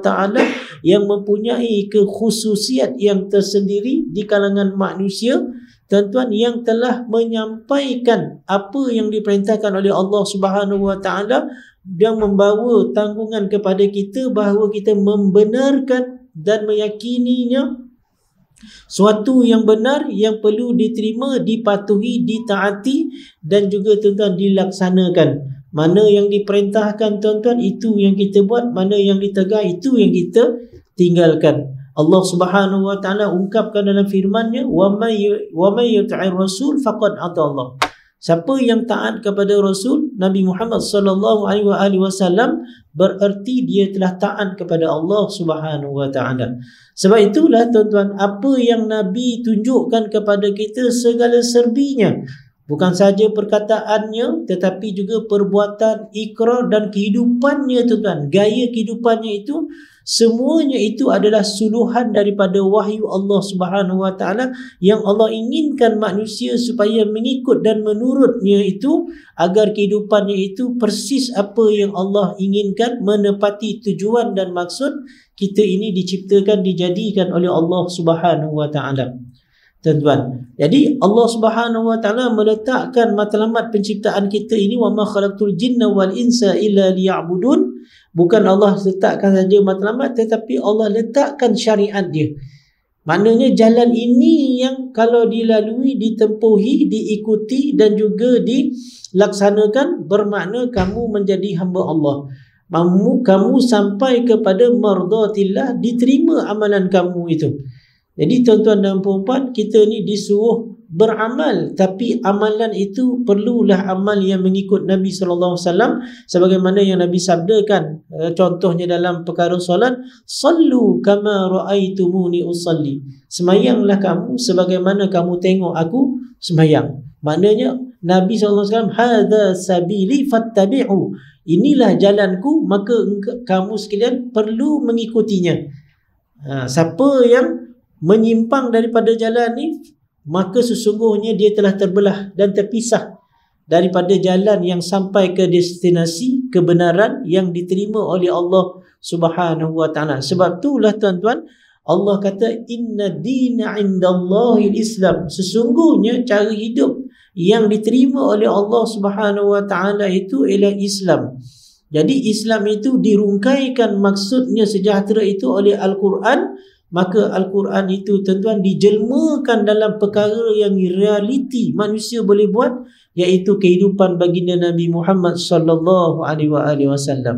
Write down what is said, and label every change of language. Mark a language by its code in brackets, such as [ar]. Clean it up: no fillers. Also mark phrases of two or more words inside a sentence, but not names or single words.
[ms] taala yang mempunyai kekhususiat yang tersendiri di kalangan manusia, tuan-tuan, yang telah menyampaikan apa yang diperintahkan oleh Allah [ar] Subhanahu wa taala, [ms] yang membawa tanggungan kepada kita bahawa kita membenarkan dan meyakininya suatu yang benar yang perlu diterima, dipatuhi, ditaati dan juga tuan-tuan dilaksanakan. Mana yang diperintahkan tuan-tuan itu yang kita buat, mana yang ditegah itu yang kita tinggalkan. Allah [ar] Subhanahu wa taala [ms] ungkapkan dalam firman-Nya, [ar] wa may yuti'ir rasul faqad ata Allah. [ms] Siapa yang taat kepada Rasul Nabi Muhammad [ar] sallallahu alaihi wasallam [ms] bererti dia telah taat kepada Allah [ar] Subhanahu wa taala. [ms] Sebab itulah tuan-tuan, apa yang Nabi tunjukkan kepada kita segala serbinya, bukan saja perkataannya tetapi juga perbuatan, ikrar dan kehidupannya tuan-tuan. Gaya kehidupannya itu semuanya itu adalah suluhan daripada wahyu Allah [ar] Subhanahu wa taala [ms] yang Allah inginkan manusia supaya mengikut dan menurutnya itu, agar kehidupannya itu persis apa yang Allah inginkan, menepati tujuan dan maksud kita ini diciptakan, dijadikan oleh Allah [ar] Subhanahu wa taala. [ms] Tuan-tuan, jadi Allah [ar] Subhanahu wa taala [ms] meletakkan matlamat penciptaan kita ini, [ar] wa ma khalaqtul jinna wal insa illa liya'budun. [ms] Bukan Allah letakkan saja matlamat, tetapi Allah letakkan syariat dia. Maknanya jalan ini yang kalau dilalui, ditempuhi, diikuti dan juga dilaksanakan, bermakna kamu menjadi hamba Allah. Kamu sampai kepada mardatillah, diterima amalan kamu itu. Jadi tuan-tuan dan puan-puan, kita ni disuruh beramal, tapi amalan itu perlulah amal yang mengikut Nabi SAW, sebagaimana yang Nabi sabdakan. Contohnya dalam perkara solat, [ar] sallu kama ra'aitumuni usalli, [ms] semayanglah kamu sebagaimana kamu tengok aku semayang. Maknanya Nabi SAW, [ar] hadza sabili fattabi'u, [ms] inilah jalanku, maka kamu sekalian perlu mengikutinya. Siapa yang menyimpang daripada jalan ni, maka sesungguhnya dia telah terbelah dan terpisah daripada jalan yang sampai ke destinasi kebenaran yang diterima oleh Allah [ar] Subhanahu wa taala. [ms] Sebab itulah tuan-tuan, Allah kata [ar] inna dina indallahil Islam, [ms] sesungguhnya cara hidup yang diterima oleh Allah [ar] Subhanahu wa taala [ms] itu ialah Islam. Jadi Islam itu dirungkaikan maksudnya sejahtera itu oleh Al-Quran. Maka Al-Quran itu tuan-tuan dijelmakan dalam perkara yang realiti manusia boleh buat, iaitu kehidupan baginda Nabi Muhammad [ar] sallallahu alaihi wasallam.